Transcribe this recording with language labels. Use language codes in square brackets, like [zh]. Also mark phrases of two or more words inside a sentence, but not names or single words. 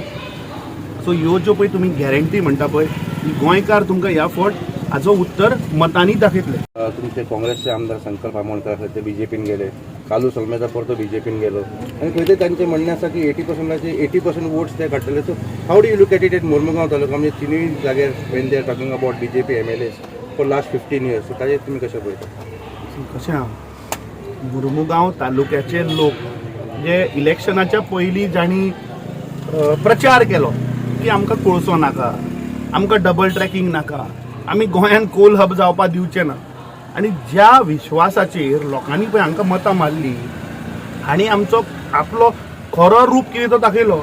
[kok] सो ह्यो ज्यो पळय तुम्ही गॅरंटी म्हणटा पळय, गोंयकार तुमकां ह्या फावट हाचो उत्तर मतांनी दाखयतले. तुमचे काँग्रेसचे आमदार शंकर बामणकर ते बीजेपीन गेले, कालू सलमेचा परतो बीजेपीन गेलो आणि खंय ते तांचे म्हणणें आसा की 80% वोट्स ते काडटले. [en] so how do you look at it [kok] मुरमुगांव तालुका म्हणजे तिनूय जाग्यार [en] when they are talking about बीजेपी MLAs for last 15 years. [kok] सो ताजेर तुमी कशें पळयता? कशें आहा, मुरमुगांव तालुक्याचे लोक जे इलेक्शनाच्या पयलीं जाणी प्रचार केलो की आमकां कोळसो नाका, आमकां [en] double tracking [kok] नाका, आमी गोंयान [en] coal hub [kok] जावपाक दिवचे ना, आनी ज्या विश्वासाचेर लोकांनी पळय हांकां मतां मारली आनी आमचो आपलो खरो रूप कितें तो दाखयलो.